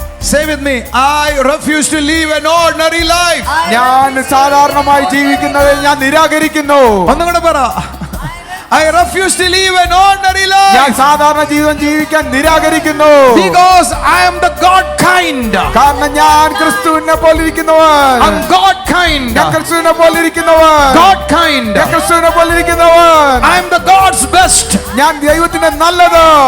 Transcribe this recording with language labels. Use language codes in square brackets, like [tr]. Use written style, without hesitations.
[en] Say with me, I refuse to live an ordinary life. [ml] ഞാൻ സാധാരണമായി ജീവിക്കുന്നത് ഞാൻ നിരാകരിക്കുന്നു. ഒന്നുകൂടെ പറ. [en] I refuse to live an ordinary life. [ml] ഞാൻ സാധാരണ ജീവിതം ജീവിക്കാൻ നിരാകരിക്കുന്നു. [en] Because I am the God kind. [ml] കാരണം ഞാൻ ക്രിസ്തുവിനെ പോലിരിക്കുന്നവൻ. [en] I'm God kind. [ml] ഞാൻ ക്രിസ്തുവിനെ പോലിരിക്കുന്നവൻ. [en] God kind. [ml] ഞാൻ ക്രിസ്തുവിനെ പോലിരിക്കുന്നവൻ. [en] I am the God's best. [ml] ഞാൻ ദൈവത്തിന്റെ നല്ലത്.